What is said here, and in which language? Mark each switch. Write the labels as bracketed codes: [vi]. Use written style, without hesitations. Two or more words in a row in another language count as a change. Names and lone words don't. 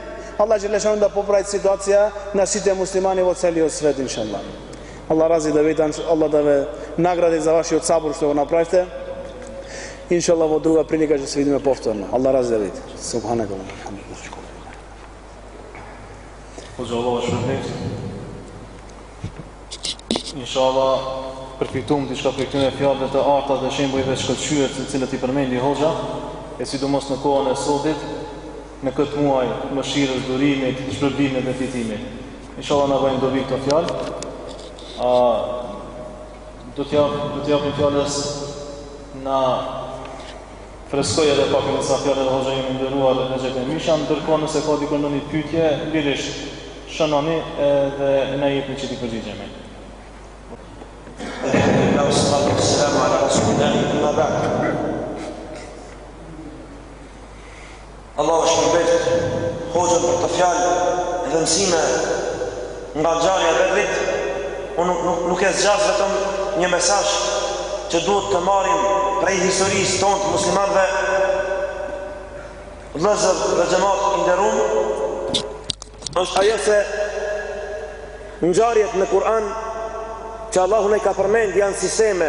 [mk] Аллах Джелешану да поправи ситуација на сите муслимани во целиот свет, иншаллах. Аллах рази да видам, Аллах да ве награди за вашиот сабур што го направите. Иншаллах во друга прилика ќе се видиме повторно. Аллах рази да види. [ar] سبحانك الله. [sq] Аллах шпërblet. Inshallah përfitum diçka prej këtyre fjalëve të arta dhe shembujve të shkëlqyer të cilët i përmendi Hoxha, e sidomos në kohën e sotit, në këtë muaj mëshirës, durimit, shpërblimit dhe fitimit. Inshallah na vajmë dobi këto fjalë. Do t'japim fjalës na freskoj edhe pak në sa fjalë të Hoxha jemi nderuar dhe Xhetë Misha, ndërkohë nëse ka dikon ndonjë pyetje, lirisht shënoni dhe na jepni që t'i përgjigjemi. [ar] الحمد لله والصلاة والسلام على رسول الله أما بعد. [sq] Allahu shpërblet Hoxhën për të fjalë dhe mësime nga ngjarja e Bedrit. Unë nuk e zgjas vetëm një mesazh që duhet të marrim prej historisë tonë të muslimanëve, vëllezër dhe xhamat i nderuar, është ajo se ngjarjet në Kur'an që Allahu ne ka përmend janë sisteme.